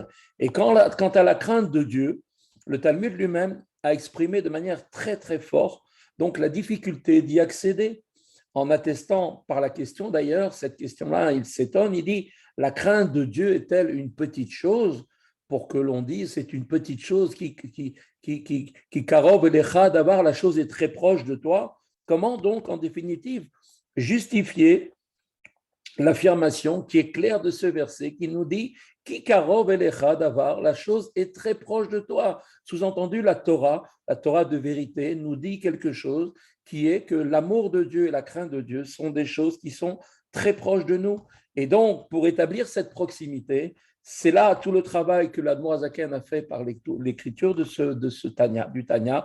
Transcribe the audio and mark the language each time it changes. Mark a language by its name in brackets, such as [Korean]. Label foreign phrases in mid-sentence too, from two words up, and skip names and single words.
[French] Et quant à la crainte de Dieu, le Talmud lui-même a exprimé de manière très très forte donc la difficulté d'y accéder, en attestant par la question d'ailleurs, cette question-là, il s'étonne, il dit, la crainte de Dieu est-elle une petite chose pour que l'on dise c'est une petite chose qui [Hebrew] קרוב אליך [French] d'avoir, la chose est très proche de toi. Comment donc, en définitive, justifier l'affirmation qui est claire de ce verset qui nous dit [Hebrew] כי קרוב אליך דבר, [French] la chose est très proche de toi. Sous-entendu, la Torah de vérité, nous dit quelque chose qui est que l'amour de Dieu et la crainte de Dieu sont des choses qui sont très proches de nous. Et donc, pour établir cette proximité, c'est là tout le travail que l'Admor Azaken a fait par l'écriture de ce Tanya, du Tanya.